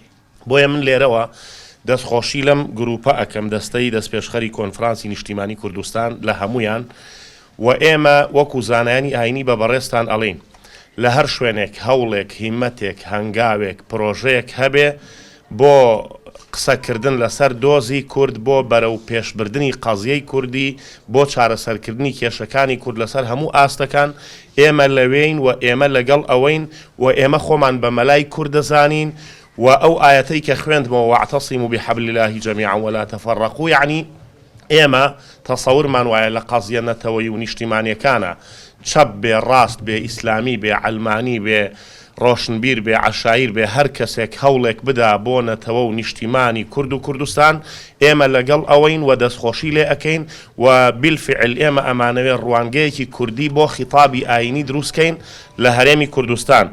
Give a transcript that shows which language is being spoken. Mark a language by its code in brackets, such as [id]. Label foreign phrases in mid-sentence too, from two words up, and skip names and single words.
[ckb] بۆیە من لێرەوە دەستخۆشی لەم گروپە ئەەکەم دەستەی دەستپێشخەری کۆنفرانسی نیشتیمانی کوردستان لە هەمویان و ئێمە وەکو زانایانی ئاینی بە بەڕێستان ئەڵین لە هەر شوێنێک هەوڵێک هیمەتێک هەنگاوێک پرۆژەیەک هەبێ بۆ قسەکردن لەسەر دۆزی کورد بۆ بەرەو پێشبردننی قەزیەی کوردی بۆ چارەسەرکردنی کێشەکانی کورد لەسەر هەموو ئاستەکان ئێمە لەوێین و ئێمە لەگەڵ ئەوەین و ئێمە خۆمان بە مەلای کورد دەزانین و ئەو ئاەتەی کە خوێندمەوە [ar] واعتصموا بحبل الله جميعا ولا تفرقوا [ckb] يعني ئێمە تەسەورمان وایە لە قەزیە نەتەوەی و نیشتیمانیەکانە چەپ بێ ڕاست بێ ئیسلامی بێ عەلمانی بێ ڕۆشنبیر بێ عەشایر بێ هەر کەسێک هەوڵێک بدا بۆ نەتەوە و نیشتیمانی کورد و کوردستان ئێمە لەگەڵ ئەوەین و دەستخۆشی لێ ئەەکەین و بالفعل ئێمە ئەمانەوێت ڕوانگەیەکی کوردی بۆ خیتابی ئاینی دروستکەین لە هەرێمی کوردستان.